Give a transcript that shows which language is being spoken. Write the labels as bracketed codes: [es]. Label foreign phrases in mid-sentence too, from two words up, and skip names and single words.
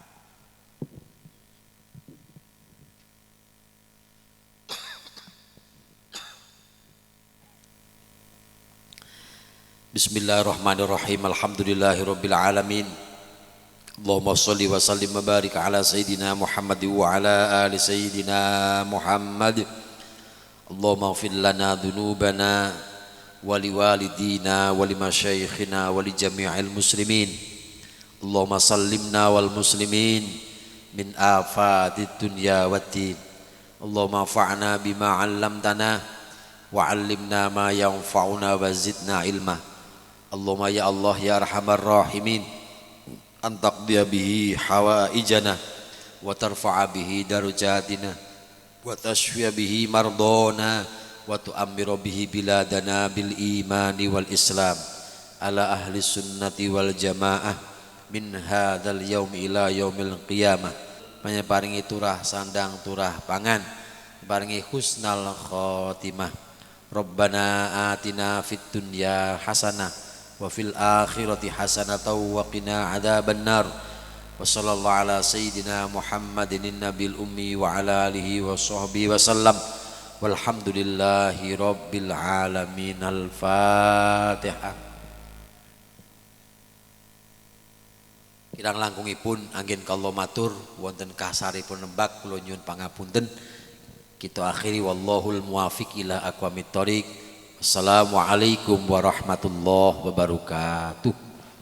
[ar] Bismillahirrahmanirrahim. الحمد لله رب العالمين. اللهم صل وسلم وبارك على سيدنا محمد وعلى آل سيدنا محمد. اللهم اغفر لنا ذنوبنا ولوالدينا ولمشايخنا ولجميع المسلمين. اللهم سلمنا والمسلمين من آفات الدنيا والدين. اللهم انفعنا بما علمتنا وعلمنا ما ينفعنا وزدنا علما. اللهم يا الله يا أرحم الراحمين أن تقضي به حوائجنا وترفع به درجاتنا وتشفي به مرضانا وتعمر به بلادنا بالإيمان والإسلام على أهل السنة والجماعة من هذا اليوم إلى يوم القيامة. [jv] Panjenengan turah sandang turah pangan, paringi [ar] حسن الخاتمة. ربنا آتنا في الدنيا حسنة وفي الآخرة حسنة وقنا عذاب النار. وصلى الله على سيدنا محمد النبي الأمي وعلى آله وصحبه وسلم. والحمد لله رب العالمين. Al-Fatihah. [jv] Kirang langkungipun anggen kula matur wonten kasaripun nembak kula nyuwun pangapunten. [id] Kita akhiri [ar] والله الموفق إلى أقوم الطريق. السلام عليكم ورحمة الله وبركاته.